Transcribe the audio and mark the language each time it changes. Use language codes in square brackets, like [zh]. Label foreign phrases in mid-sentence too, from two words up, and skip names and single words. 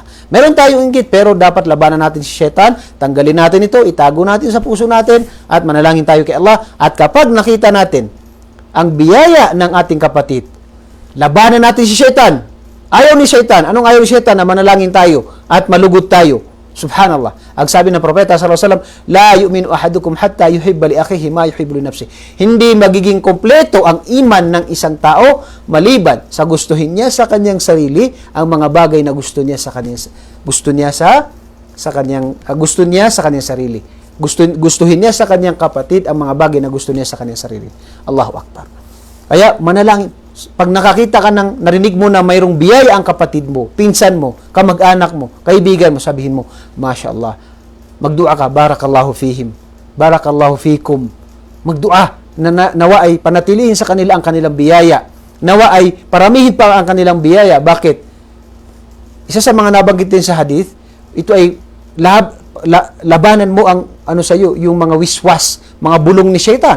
[tl] Meron tayong inggit, pero dapat labanan natin si Syaitan, tanggalin natin ito, itago natin sa puso natin, at manalangin tayo kay Allah. At kapag nakita natin ang biyaya ng ating kapatid, labanan natin si Syaitan. Ayaw ni Syaitan. Anong ayaw ni Syaitan? Na manalangin tayo at malugod tayo. [ar] Subhanallah. [tl] Ang sabi ng propeta [ar] صلى الله عليه وسلم لا يؤمن أحدكم حتى يحب لأخيه ما يحب لنفسه. [tl] Hindi magiging kompleto ang iman ng isang tao maliban sa gustuhin niya sa kanyang sarili ang mga bagay na gusto niya sa kanyang sarili. Gustuhin niya sa kanyang kapatid ang mga bagay na gusto niya sa kanyang sarili. [ar] الله أكبر. [tl] Kaya manalangin. Pag nakakita ka narinig mo na mayroong biyaya ang kapatid mo, pinsan mo, kamag-anak mo, kaibigan mo, sabihin mo, [ar] ما شاء الله, [tl] magdua ka, [ar] بارك الله فيهم بارك الله فيكم. [tl] Magdua, nawa ay panatilihin sa kanila ang kanilang biyaya. Nawa ay paramihin pa ang kanilang biyaya. Bakit? Isa sa mga nabanggit din sa hadith, ito ay labanan mo ang sa'yo, yung mga wiswas, mga bulong ni Syaitan.